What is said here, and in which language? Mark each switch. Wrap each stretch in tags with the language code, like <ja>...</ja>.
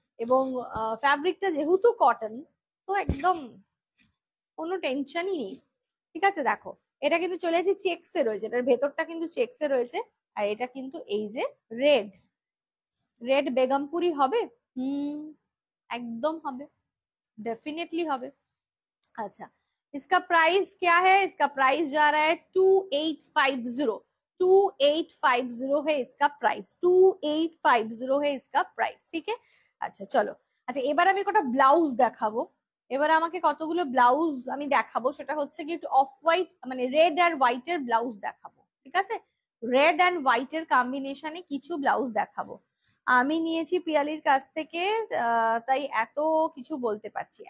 <bn>এবং ফ্যাব্রিকটা যেহেতু কটন, তো একদম কোনো টেনশনই নেই, ঠিক আছে। দেখো এটা কিন্তু চলে এসেছে চেকসে রয়েছে, এটার ভেতরটা কিন্তু চেকসে রয়েছে। আর এটা কিন্তু এই যে রেড, রেড বেগমপুরি হবে। হুম, একদম হবে, डेफिनेटली হবে।</bn> <hi>अच्छा, इसका प्राइस क्या है? इसका प्राइस जा रहा है 2850, 2850 है इसका प्राइस, 2850 है इसका प्राइस, ठीक है।</hi> <bn>আচ্ছা চলো, আচ্ছা এবার আমি কটা ব্লাউজ দেখাবো। এবার আমাকে কতগুলো ব্লাউজ আমি দেখাবো, সেটা হচ্ছে কি একটু অফ হোয়াইট, মানে রেড আর হোয়াইট এর ব্লাউজ দেখাবো, ঠিক আছে। রেড অ্যান্ড হোয়াইট এর কম্বিনেশনে কিছু ব্লাউজ দেখাবো। আমি নিয়েছি পিয়ালির কাছ থেকে, তাই এত কিছু বলতে পারছি।</bn>